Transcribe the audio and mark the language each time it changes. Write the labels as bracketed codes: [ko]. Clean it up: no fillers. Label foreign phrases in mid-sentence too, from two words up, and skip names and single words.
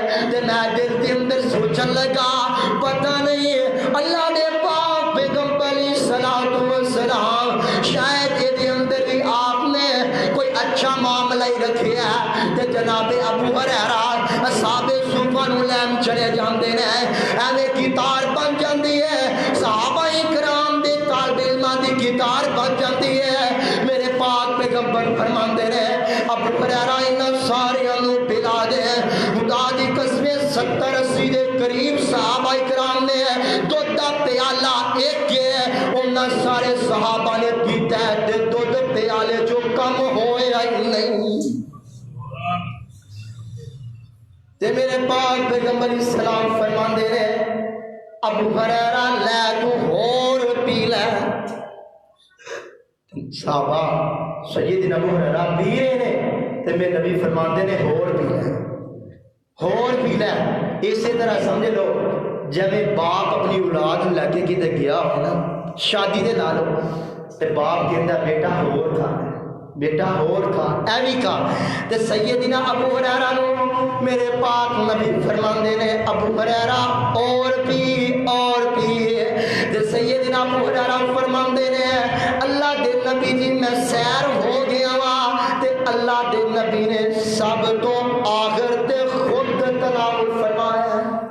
[pa] تے میں دل دے اندر سوچن لگا پتہ نہیں اللہ دے پاک پیغمبر علیہ الصلوۃ والسلام شاید یہ دے اندر بھی آپ نے کوئی اچھا معاملہ ہی رکھیا ہے تے جناب ابو ہریرہ اصحاب صفہ نو لین چلے جاندے نے ایویں کتار بن جاندی ہے صحابہ کرام دے طالب علماں دی کتار بن جاندی ہے میرے پاک پیغمبر فرماندے نے ابو ہریرہ انہاں ساریاں نو پلا دے خدا دی قسم 70-80 دے قریب صحابہ کرام نے دودھ دا پیالہ ایک ہے انہاں سارے صحابہ نے پیتا ہے تے دودھ پیالے جو کم ہوئے ہی نہیں تے میرے پاک پیغمبر اسلام فرماندے نے ابو ہریرہ لے تو ہور پی لے صحابہ سیدنا ابو ہریرہ پی رہے نے تے میرے نبی فرماندے نے ہور پی لے اسی طرح سمجھ لو جب باپ اپنی اولاد لے کے کدھر گیا ہو نا شادی دے لا لو تے باپ کہندا بیٹا ہور کھا ایویں کھا تے سیدنا ابو ہریرہ نو میرے پاک نبی فرماندے نے ابو ہریرہ اور پی تے سیدنا ابو ہریرہ فرماندے نے اللہ دے نبی جی میں سیر ہو گیا وا تے اللہ دے نبی نے سب تو آخر تے خود تناول فرمایا